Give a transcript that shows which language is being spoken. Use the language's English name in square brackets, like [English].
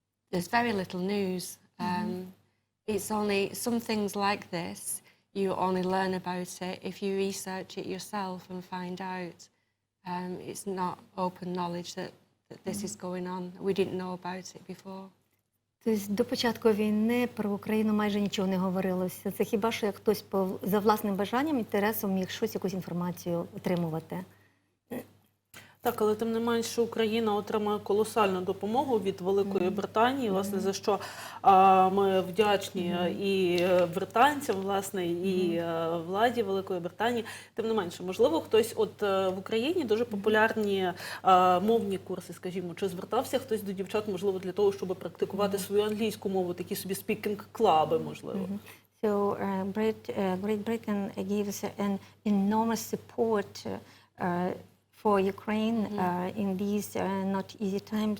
[English] There's very little news. It's only some things like this, you only learn about it if you research it yourself and find out. It's not open knowledge that this is going on. We didn't know about it before. [Ukrainian] Тобто до початку війни про Україну майже нічого не говорилося. Це хіба що як хтось за власним бажанням, інтересом міг якусь інформацію отримувати. Так, але тим не менше Україна отримує колосальну допомогу від Великої Британії, власне, за що ми вдячні і британцям, власне, і владі Великої Британії. Тим не менше, можливо, хтось в Україні дуже популярні мовні курси, скажімо, чи звертався хтось до дівчат, можливо, для того, щоб практикувати свою англійську мову, такі собі спікінг-клаби, можливо? [English] So Great Britain gives an enormous support for Ukraine in these not easy times.